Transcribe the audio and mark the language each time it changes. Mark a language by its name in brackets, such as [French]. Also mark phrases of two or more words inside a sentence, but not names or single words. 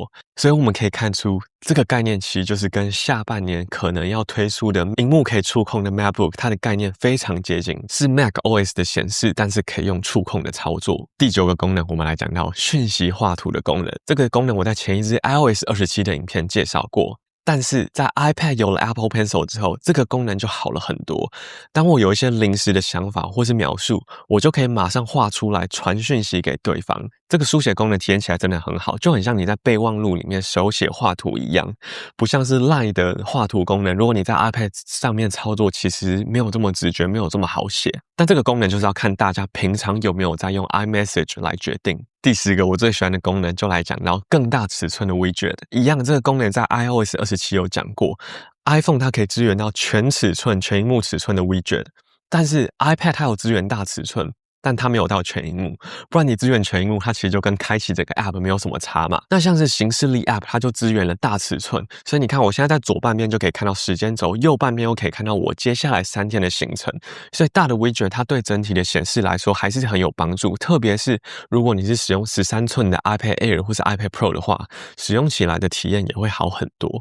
[Chinese] 所以我們可以看出，這個概念其實就是跟下半年可能要推出的螢幕可以觸控的 MacBook，它的概念非常接近，是 macOS 的顯示，但是可以用觸控的操作。第9個功能，我們來講到訊息畫圖的功能。這個功能我在前一支 iOS 27的影片介紹過。但是在 iPad 有了 Apple Pencil 之後，這個功能就好了很多。當我有一些臨時的想法或是描述，我就可以馬上畫出來傳訊息給對方。這個書寫功能體驗起來真的很好，就很像你在備忘錄裡面手寫畫圖一樣，不像是 LINE 的畫圖功能。如果你在 iPad 上面操作，其實沒有這麼直覺，沒有這麼好寫。但這個功能就是要看大家平常有沒有在用 iMessage 來決定。第10個我最喜歡的功能，就來講到更大尺寸的 widget。一樣，這個功能在 iOS 27有講過 ，iPhone 它可以支援到全尺寸、全螢幕尺寸的 widget，但是 iPad 它有支援大尺寸。但它沒有到全螢幕，不然你支援全螢幕，它其實就跟開啟這個 App 沒有什麼差嘛。那像是行事曆 App，它就支援了大尺寸，所以你看我現在在左半邊就可以看到時間軸，右半邊又可以看到我接下來3天的行程，所以大的 widget 它對整體的顯示來說還是很有幫助，特別是如果你是使用13寸的 iPad Air 或是 iPad Pro 的話，使用起來的體驗也會好很多。